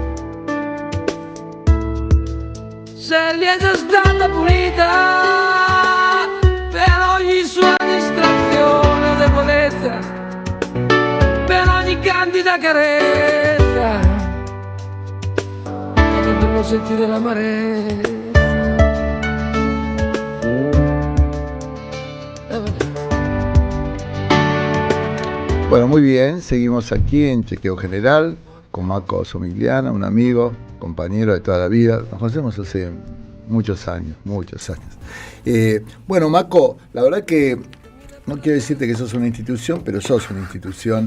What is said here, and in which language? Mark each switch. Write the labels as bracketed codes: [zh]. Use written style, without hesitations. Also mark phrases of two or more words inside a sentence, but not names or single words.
[it] Se li è già stata punita per ogni sua distrazione o debolezza, per ogni candida carezza, per non sentire l'amarezza. [es] Bueno, muy bien, seguimos aquí en Chequeo General con Mako Somigliana, un amigo, compañero de toda la vida. Nos conocemos hace muchos años. Bueno, Mako, la verdad que no quiero decirte que sos una institución, pero sos una institución.